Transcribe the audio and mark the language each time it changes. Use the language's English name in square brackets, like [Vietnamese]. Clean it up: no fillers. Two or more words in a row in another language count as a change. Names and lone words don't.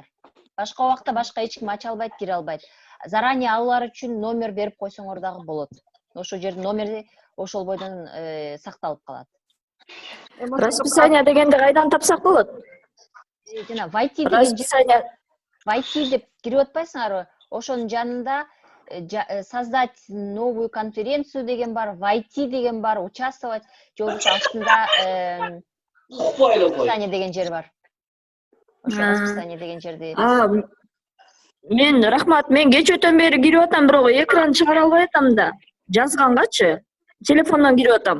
[Kyrgyz] Башка убакта башка эч ким ача албайт, кире албайт. Заранее алар үчүн номер берип койсоңор дагы болот. Ошол жердин номери ошол бойдон сакталып калат. Расписание дегенди кайдан тапсак болот? Жана расписание деп кирип атпайсыңарбы? Ошонун жанында [Russian] создать новую конференцию [Kyrgyz] деген бар, войти деген бар, участвовать, же болбосо астында расписание деген жер бар. Ошо расписание деген жерди. Мен рахмат, мен кечөөтөн бери кирип атам, бирок экран чыгара албай атам да. Жазгангачы, телефондон кирип атам.